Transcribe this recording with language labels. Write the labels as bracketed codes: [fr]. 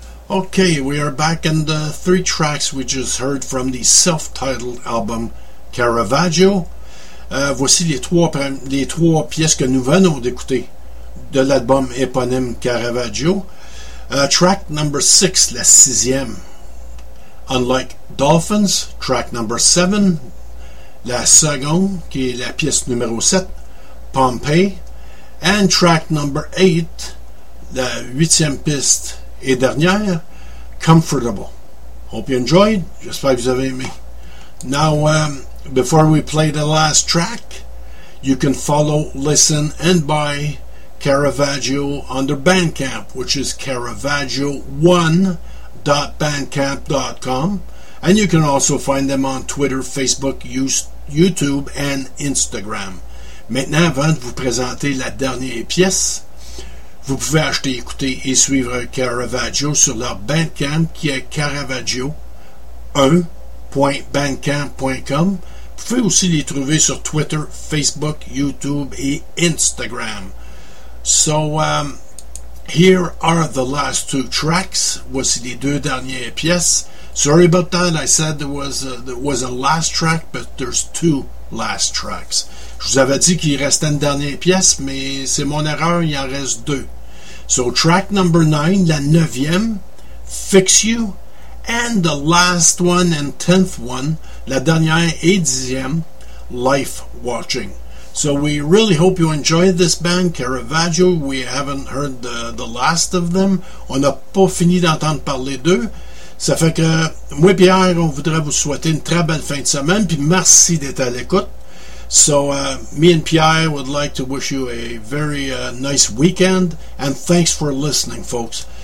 [en] Okay, we are back in the three tracks we just heard from the self-titled album Caravaggio. [fr] Voici les trois pièces que nous venons d'écouter de l'album éponyme Caravaggio. [en] Track number 6, [fr] la sixième. [en] Unlike Dolphins, track number 7, [fr] la seconde, qui est la pièce numéro 7, Pompeii. [en] And track number 8, [fr] la huitième piste et dernière, Comfortable. [en] Hope you enjoyed. [fr] J'espère que vous avez aimé. [en] Now, before we play the last track, you can follow, listen, and buy Caravaggio on their Bandcamp, which is caravaggio1.bandcamp.com. And you can also find them on Twitter, Facebook, YouTube, and Instagram. [fr] Maintenant, avant de vous présenter la dernière pièce, vous pouvez acheter, écouter et suivre Caravaggio sur leur Bandcamp qui est caravaggio1.bandcamp.com. Vous pouvez aussi les trouver sur Twitter, Facebook, YouTube et Instagram. [en] So, here are the last two tracks. [fr] Voici les deux dernières pièces. [en] Sorry about that, I said there was a last track, but there's two last tracks. [fr] Je vous avais dit qu'il restait une dernière pièce, mais c'est mon erreur, il en reste deux. [en] So, track number 9, [fr] la neuvième, [en] Fix You, and the last one and tenth one, [fr] la dernière et dixième, [en] Life Watching. So, we really hope you enjoyed this band, Caravaggio. We haven't heard the last of them. [fr] On n'a pas fini d'entendre parler d'eux. Ça fait que moi et Pierre, on voudrait vous souhaiter une très belle fin de semaine, puis merci d'être à l'écoute. [en] So, me and Pierre would like to wish you a very nice weekend, and thanks for listening, folks.